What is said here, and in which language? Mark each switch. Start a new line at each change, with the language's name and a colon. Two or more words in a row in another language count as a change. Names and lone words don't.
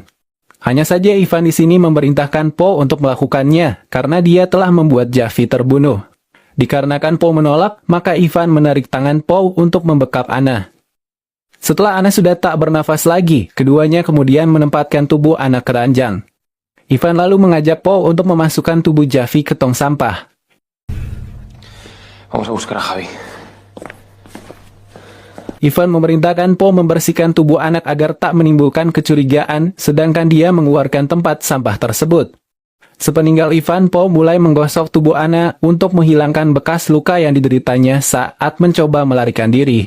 Indonesian: Hanya saja Ivan di sini memerintahkan Po untuk melakukannya karena dia telah membuat Javi terbunuh. Dikarenakan Po menolak, maka Ivan menarik tangan Po untuk membekap Anna. Setelah Anna sudah tak bernafas lagi, keduanya kemudian menempatkan tubuh Anna ke ranjang. Ivan lalu mengajak Po untuk memasukkan tubuh Javi ke tong sampah.
Spanish: Vamos a buscar a Javi.
Indonesian: Ivan memerintahkan Po membersihkan tubuh anak agar tak menimbulkan kecurigaan, sedangkan dia mengeluarkan tempat sampah tersebut. Sepeninggal Ivan, Po mulai menggosok tubuh Anna untuk menghilangkan bekas luka yang dideritanya saat mencoba melarikan diri.